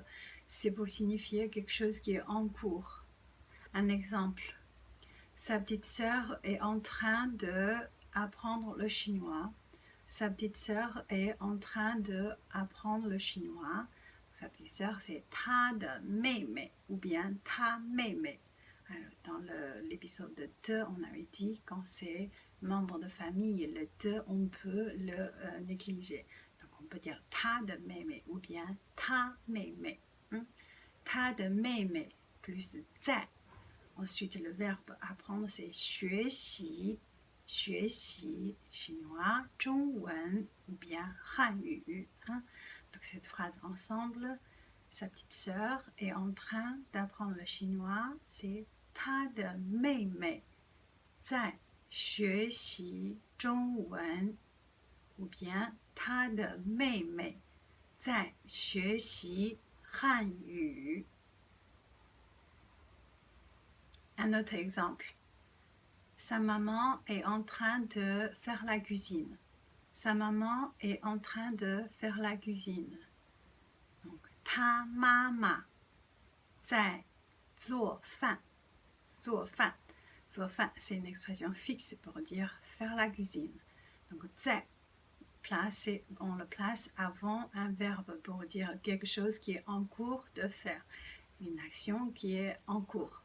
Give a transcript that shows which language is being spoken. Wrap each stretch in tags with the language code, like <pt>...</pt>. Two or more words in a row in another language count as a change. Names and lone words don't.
<fr>C'est pour signifier quelque chose qui est en cours. Un exemple. Sa petite sœur est en train d'apprendre le chinois. Sa petite sœur est en train d'apprendre le chinois. Sa petite sœur, c'est</fr> <zh>她的妹妹</zh> <fr>ou bien</fr> <zh>她妹妹.</zh> <fr>Alors, dans l'épisode de te, on avait dit quand c'est membre de famille, le te, on peut le négliger. Donc, on peut dire</fr> <zh>她的妹妹</zh> <fr>ou bien</fr> <zh>她妹妹. 她的妹妹 plus 在.</zh> <fr>Ensuite, le verbe apprendre, c'est</fr> <zh>学习, 学习</zh> <fr>chinois, 中文 ou bien 汉语. Donc, cette phrase ensemble, sa petite sœur est en train d'apprendre le chinois, c'est</fr> <zh>她的妹妹在学习中文</zh> <fr>ou bien</fr> <zh>她的妹妹在学习汉语.</zh> <fr>Un autre exemple. Sa maman est en train de faire la cuisine. sa maman est en train de faire la cuisine. Donc, ta maman</fr> <zh>在做饭. 做饭. 做饭,</zh> <fr>c'est une expression fixe pour dire faire la cuisine. Donc, 在 on le place avant un verbe pour dire quelque chose qui est en cours de faire, une action qui est en cours.</fr>